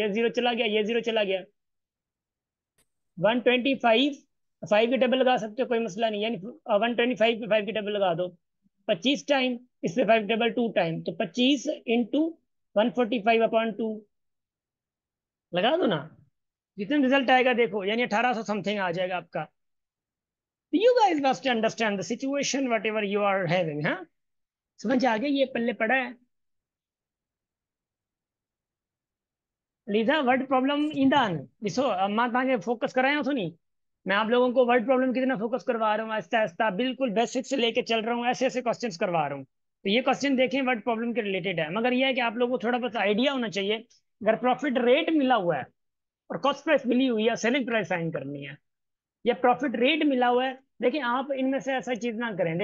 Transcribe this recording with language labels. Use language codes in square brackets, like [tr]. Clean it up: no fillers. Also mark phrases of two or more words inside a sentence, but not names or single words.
[ur] یہ زیرو چلا گیا، یہ زیرو چلا گیا۔ 125، 5 کی ٹیبل لگا سکتے ہو، کوئی مسئلہ نہیں، یعنی 125 پہ 5 کی ٹیبل لگا دو 25 ٹائم، اس پہ 5 ٹیبل 2 ٹائم، تو 25 × 145 اپون 2 لگا دو نا. جتنا رزلٹ آئے گا دیکھو، یعنی 1800 سمتھنگ آ جائے گا آپ کا. [en] You guys must understand the situation whatever you are having. [ur] ہاں، سمجھ آ گئی؟ یہ پلے پڑا ہے. [sd] लीजा [en] word problem [sd] ईंदान ॾिसो, मां तव्हांखे फोकस कराया थो नी। [ur] میں آپ لوگوں کو [en] word problem [ur] کتنا فوکس کروا رہا ہوں، آہستہ آہستہ بالکل بیسک سے لے کے چل رہا ہوں، ایسے ایسے کوئسچنز کروا رہا ہوں. تو یہ کوئسچن دیکھیں [en] word problem [ur] کے ریلیٹڈ ہے، مگر یہ ہے کہ آپ لوگوں کو تھوڑا بہت آئیڈیا ہونا چاہیے. اگر [en] profit rate [ur] ملا ہوا ہے اور [en] cost price [ur] ملی ہوئی ہے, [en] selling price [ur] فائنڈ کرنی ہے، یا [en] profit rate [ur] ملا ہوا ہے، دیکھیے آپ ان میں سے ایسا چیز نہ کریں.